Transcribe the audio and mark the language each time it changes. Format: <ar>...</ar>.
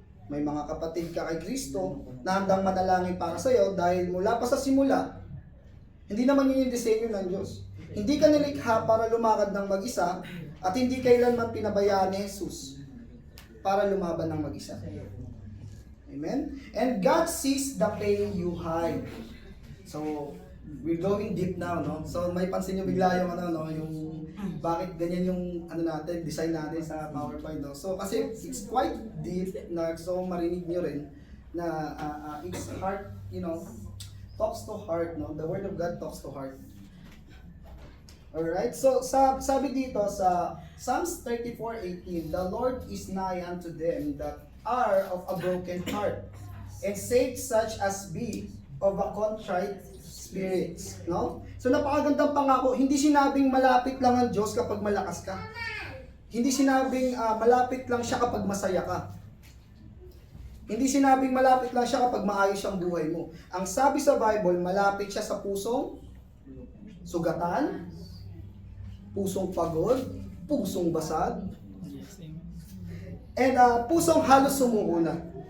<tl>May mga kapatid ka kay Kristo na handang manalangin para sa iyo dahil mula pa sa simula, hindi naman yun yung disenyo ng Diyos. Hindi ka nilikha para lumakad ng mag-isa at hindi kailanman pinabayaan ni Jesus para lumaban ng mag-isa.</tl> <en>Amen? And God sees the pain you hide. So, we're going deep now,</en> <tl>no? So, may pansin nyo bigla yung yung bakit ganyan yung natin, design natin sa PowerPoint, no?</tl> <en>So, kasi it's quite deep na so</en> <tl>marinig nyo rin na</tl> <en>it's heart, talks to heart, no? The Word of God talks to heart. Alright,</en> <tl>so sabi dito sa</tl> <en>Psalms 34:18, the Lord is nigh unto them that are of a broken heart, and save such as be of a contrite spirits.</en> <tl>No? So napakagandang pangako, hindi sinabing malapit lang ang Diyos kapag malakas ka. Hindi sinabing malapit lang siya kapag masaya ka. Hindi sinabing malapit lang siya kapag maayos ang buhay mo. Ang sabi sa Bible, malapit siya sa pusong sugatan, pusong pagod, pusong basag, and pusong halos sumuko na.</tl>